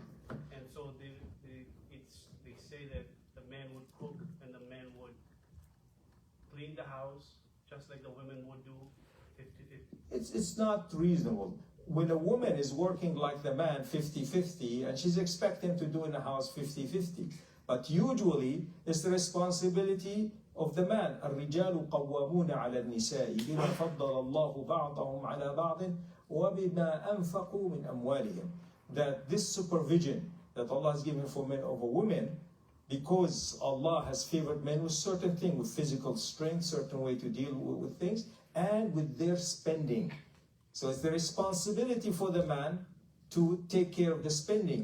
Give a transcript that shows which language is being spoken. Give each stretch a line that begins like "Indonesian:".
English: And so they say that the man would cook and the man would clean the house, just like the women would do 50-50. It's not reasonable. When a woman is working like the man 50-50, and she's expecting to do in the house 50-50, but usually it's the responsibility of the man.
Arabic: الرجال قوامون على النساء بما فضل الله بعضهم على بعض وبما أنفقوا من أموالهم.
English: That this supervision that Allah has given for men over women, because Allah has favored men with certain things, with physical strength, certain way to deal with things, and with their spending. So it's the responsibility for the man to take care of the spending.